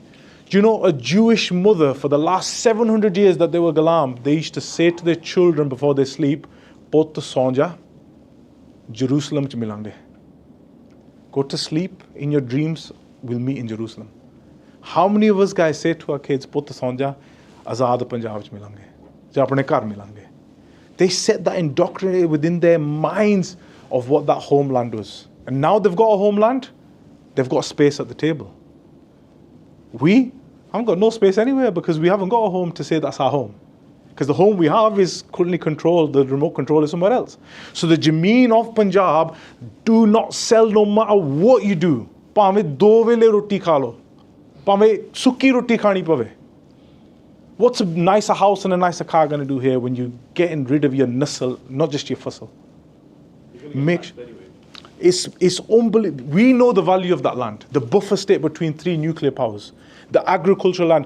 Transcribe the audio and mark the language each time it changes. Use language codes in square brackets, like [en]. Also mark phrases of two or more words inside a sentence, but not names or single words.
[en] Do you know a Jewish mother for the last 700 years that they were Ghulam, they used to say to their children before they sleep, [pa] "Pot sonja, Jerusalem ch milange." [en] Go to sleep, in your dreams, we'll meet in Jerusalem. How many of us guys say to our kids, [pa] "ਪੁੱਤ ਸੌਂ ਜਾ, ਆਜ਼ਾਦ ਪੰਜਾਬ ਚ ਮਿਲਾਂਗੇ, ਜਾਂ ਆਪਣੇ ਘਰ ਮਿਲਾਂਗੇ"? [en] They set that indoctrinated within their minds of what that homeland was. And now they've got a homeland, they've got space at the table. We haven't got no space anywhere because we haven't got a home to say that's our home. Because the home we have is currently controlled, the remote control is somewhere else. So the Jameen of Punjab, do not sell no matter what you do. [pa] ਭਾਵੇਂ ਦੋ ਵੇਲੇ ਰੋਟੀ ਖਾ ਲੋ. ਭਾਵੇਂ ਸੁੱਕੀ ਰੋਟੀ ਖਾਣੀ ਪਵੇ. [en] What's a nicer house and a nicer car going to do here when you're getting rid of your nasl, not just your fussel? It's unbelievable. We know the value of that land. The buffer state between 3 nuclear powers. The agricultural land.